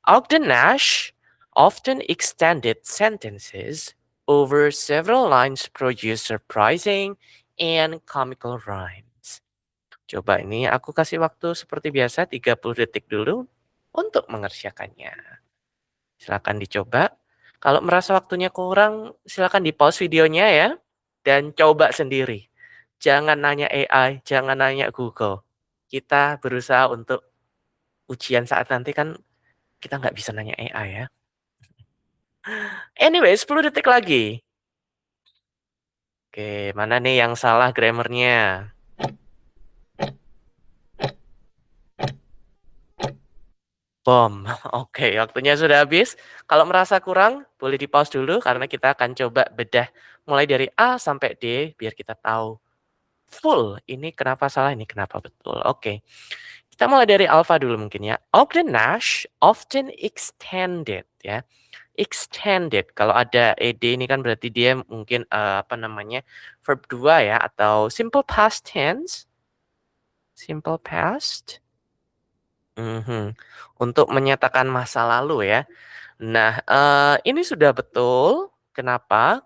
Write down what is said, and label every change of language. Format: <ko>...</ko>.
<en>Ogden Nash often extended sentences over several lines produce surprising and comical rhymes.</en> <id>Coba ini aku kasih waktu seperti biasa 30 detik dulu untuk mengerjakannya. Silakan dicoba. Kalau merasa waktunya kurang, silakan di-pause videonya ya dan coba sendiri. Jangan nanya AI, jangan nanya Google. Kita berusaha untuk ujian saat nanti kan kita nggak bisa nanya AI ya. Anyway, 10 detik lagi. Oke, mana nih yang salah grammarnya? Bom. Oke, waktunya sudah habis. Kalau merasa kurang, boleh di-pause dulu karena kita akan coba bedah mulai dari A sampai D biar kita tahu full ini kenapa salah, ini kenapa betul. Oke. Kita mulai dari alpha dulu mungkin ya.</id> <en>Ogden Nash often extended ya. Extended.</en> <id>Kalau ada ed ini kan berarti dia mungkin apa namanya? Verb 2 ya atau simple past tense. Simple past. Untuk menyatakan masa lalu ya. Nah, ini sudah betul. Kenapa?</id>